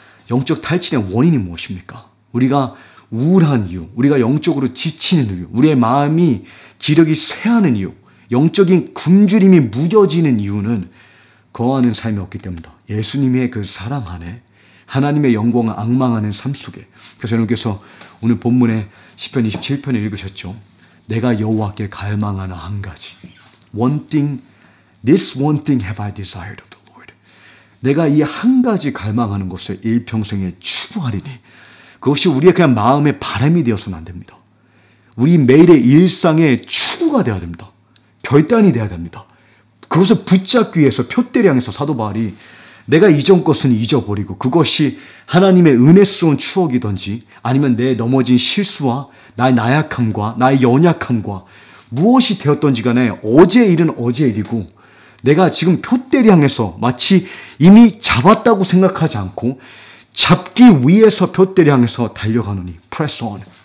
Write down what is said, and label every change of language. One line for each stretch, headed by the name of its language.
Korean: 영적 탈진의 원인이 무엇입니까? 우리가 우울한 이유, 우리가 영적으로 지치는 이유, 우리의 마음이 기력이 쇠하는 이유, 영적인 굶주림이 무뎌지는 이유는 거하는 삶이 없기 때문이다. 예수님의 그 사랑 안에 하나님의 영광을 앙망하는 삶 속에. 그래서 여러분께서 오늘 본문에 시편 27편을 읽으셨죠. 내가 여호와께 갈망하는 한 가지.
English: One thing, this one thing have I desired of the Lord.
Korean: 내가 이 한 가지 갈망하는 것을 일평생에 추구하리니. 그것이 우리의 그냥 마음의 바람이 되어서는 안 됩니다. 우리 매일의 일상의 추구가 되어야 됩니다. 결단이 되어야 됩니다. 그것을 붙잡기 위해서 표대를 향해서 사도 바울이 내가 이전 것은 잊어버리고 그것이 하나님의 은혜스러운 추억이든지 아니면 내 넘어진 실수와 나의 나약함과 나의 연약함과 무엇이 되었던지 간에 어제의 일은 어제의 일이고 내가 지금 표대를 향해서 마치 이미 잡았다고 생각하지 않고 잡기 위해서 표대를 향해서 달려가노니
English: press on.